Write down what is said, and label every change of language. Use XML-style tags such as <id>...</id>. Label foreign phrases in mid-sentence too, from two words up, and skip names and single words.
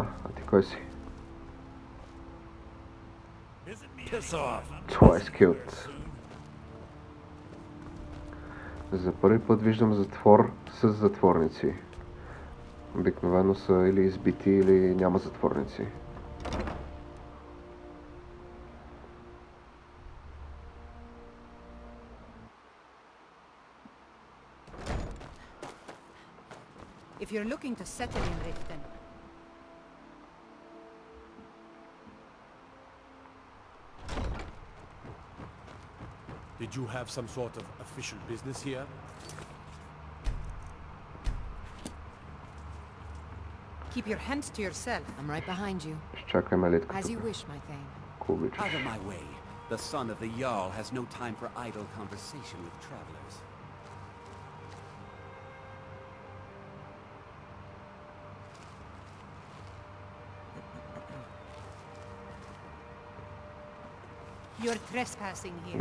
<bg>А ти кой си? Това е скилт. За първи път виждам затвор с затворници. Обикновено са или избити, или няма затворници.</bg> <en>If you're looking to settle in Riften, Did you have some sort of official business here? keep your hands to yourself. I'm right behind you.</en> <bg>Чакай литка</bg> <en>As you</en> <bg>тук.</bg> <en>wish, my thane.</en> <bg>Ако обичаш.</bg> <en>Out of my way. The son of the Jarl has no time for idle conversation with travelers. You're trespassing here.</en>